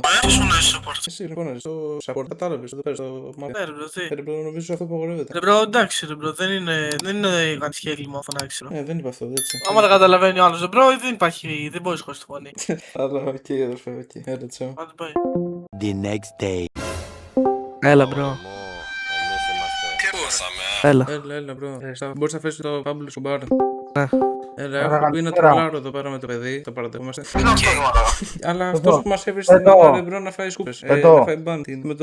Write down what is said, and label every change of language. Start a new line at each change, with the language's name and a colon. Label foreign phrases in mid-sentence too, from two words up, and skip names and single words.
Greek: Πώς φωνάζεις support. Εσύ φωνάζεις στο support. Κατάλαβες εδώ πέρα στο μάτι. Ναι, ρε, μπρο, τι. Ρε μπρο, νομίζω αυτό απαγορεύεται. Ρε, μπρο, εντάξει, ρε, μπρο, δεν είναι κάτι σχέδιο φωνάξεις, ρε. Δεν είπα αυτό, έτσι. Άμα δεν καταλαβαίνει ο άλλος, ρε, μπρο, δεν υπάρχει, δεν μπορείς χωρίς τη φωνή. Αλλά οκ, αδερφέ, οκ. Έλα, τσάου. Άντε πάει.
English: The next day.
Greek: Έλα μπρο. Έλα. Έλα, μπρο. Μπορείς να φέρεις το Pablo Escobar. Ναι. Έλα, έχω πει να τρολάρω εδώ πέρα με το παιδί, το παραδεχόμαστε. Αλλά αυτός που μας έβρισε στην Εδώ. Ελλάδα ρε μπρο να φάει σκούπες. Να φάει μπάντι. Με τον